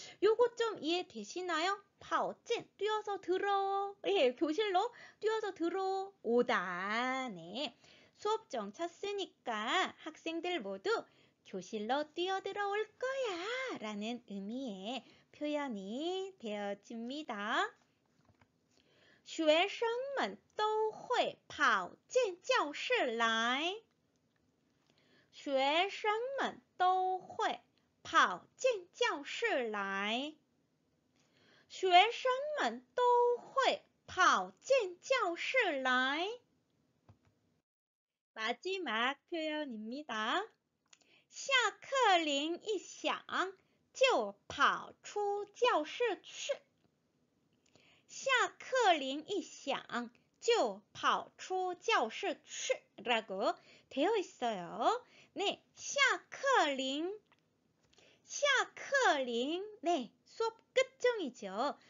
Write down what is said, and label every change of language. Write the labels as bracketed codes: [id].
[ko] 요거 좀 이해되시나요? 跑进 뛰어서 들어. 예, 교실로 뛰어서 들어오다. 네. 수업종 쳤으니까 학생들 모두 교실로 뛰어들어올 거야 라는 의미의 표현이 되어집니다. [zh] 学生们都会跑进教室来。学生们都会跑进教室来。学生们都会跑进教室来。 마지막 표현입니다. 下课铃一响就跑出教室去。下课铃一响就跑出教室去 라고 되어 있어요. [ko] 네, 下课铃 下课铃 네, 수업 끝종이죠.